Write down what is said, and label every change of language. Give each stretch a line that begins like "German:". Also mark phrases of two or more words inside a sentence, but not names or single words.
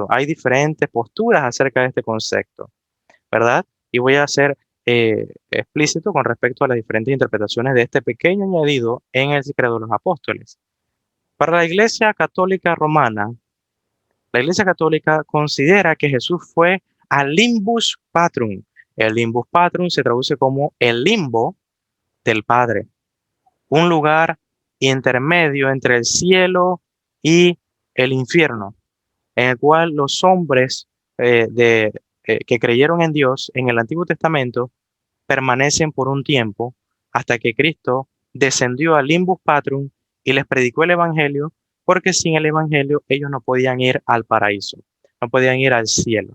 Spanish: Hay diferentes posturas acerca de este concepto, ¿verdad? Y voy a ser explícito con respecto a las diferentes interpretaciones de este pequeño añadido en el Credo de los Apóstoles. Para la Iglesia Católica Romana, la Iglesia Católica considera que Jesús fue al
Latin: limbus patrum.
Spanish: El
Latin: limbus patrum
Spanish: se traduce como el limbo del Padre, un lugar intermedio entre el cielo y el infierno, en el cual los hombres que creyeron en Dios en el Antiguo Testamento permanecen por un tiempo hasta que Cristo descendió al
Latin: limbus patrum
Spanish: y les predicó el Evangelio, porque sin el Evangelio ellos no podían ir al paraíso, no podían ir al cielo.